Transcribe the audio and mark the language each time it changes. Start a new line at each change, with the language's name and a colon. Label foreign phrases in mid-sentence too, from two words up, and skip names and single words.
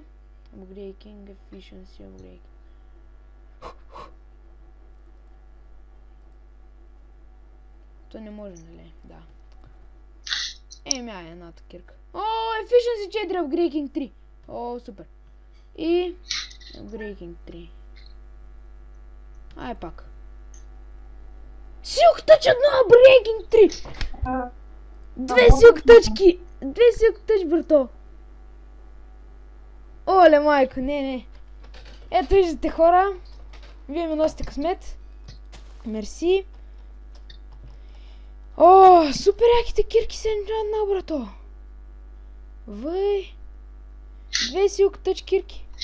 English: Upgrading, Efficiency, Upgrade.
Bulgarian: То не може, нали? Да. Едната кирка.
English: Efficiency 4, Upgrading 3.
Bulgarian: Супер. И... Upgrading 3. Пак.
English: Silk Touch 1, Upgrading 3!
Bulgarian: Две Silk Touch-ки! Две Silk Touch, брато! Оле, майко, не. Ето виждате, хора. Вие ми носите късмет. Мерси. Супер яките кирки се енчантна, брато. Въй. Две Silk Touch кирки.